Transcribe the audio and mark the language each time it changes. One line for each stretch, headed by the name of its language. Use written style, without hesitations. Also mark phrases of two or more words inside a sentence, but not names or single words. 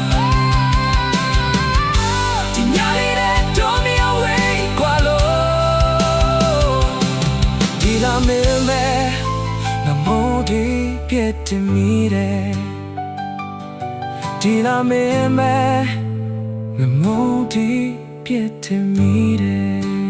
Burmese: ဒီညလေးတဲ့
English: don't you wait
Burmese: ကွာလို့ဒီလာမင်းပဲငါမို့ဒီပြည့်တင်မိတယ်ဒီလာမင်းပဲငါမို့ဒီပြည့်တင်မိတယ်